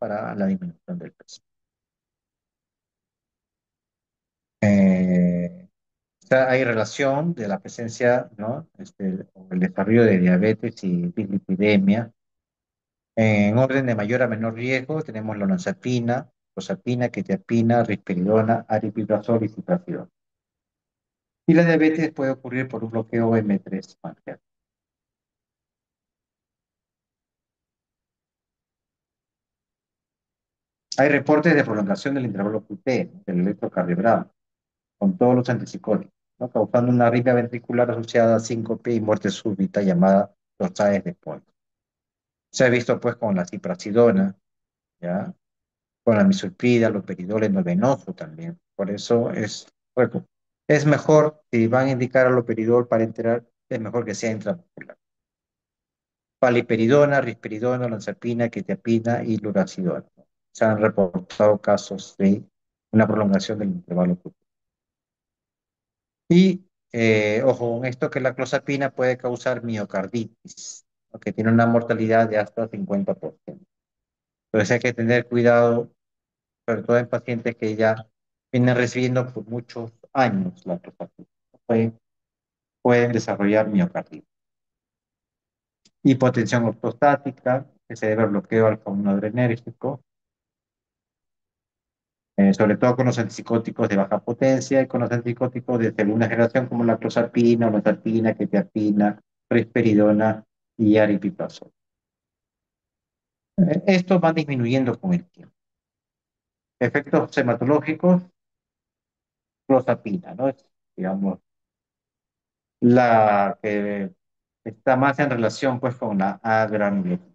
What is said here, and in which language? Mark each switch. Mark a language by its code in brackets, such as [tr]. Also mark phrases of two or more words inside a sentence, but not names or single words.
[es] Para la disminución del peso. O sea, hay relación de la presencia, ¿no? O el desarrollo de diabetes y dislipidemia. En orden de mayor a menor riesgo, tenemos la olanzapina, clozapina, quetiapina, risperidona, aripiprazol y ciprasidona. Y la diabetes puede ocurrir por un bloqueo M3 pancreático. Hay reportes de prolongación del intervalo QT, del electrocardiograma, con todos los antipsicóticos, ¿no? Causando una arritmia ventricular asociada a síncope y muerte súbita llamada tostadas de polvo. Se ha visto pues con la ciprasidona, ¿ya? Con la misulprida, loperidol endovenoso también. Por eso bueno, es mejor, si van a indicar aloperidol para enterar, es mejor que sea intramuscular. Paliperidona, risperidona, olanzapina, quetiapina y lurasidona. Se han reportado casos de una prolongación del intervalo QT. Y ojo con esto que la clozapina puede causar miocarditis, ¿no? Que tiene una mortalidad de hasta 50%. Entonces hay que tener cuidado, sobre todo en pacientes que ya vienen recibiendo por muchos años la clozapina. Pueden desarrollar miocarditis. Hipotensión ortostática, que se debe al bloqueo alfa-1 adrenérgico, sobre todo con los antipsicóticos de baja potencia y con los antipsicóticos de segunda generación como la clozapina, olanzapina, quetiapina, risperidona y aripiprazol. Estos van disminuyendo con el tiempo. Efectos hematológicos, clozapina, ¿no? Es, digamos, la que está más en relación pues con la agranulosis.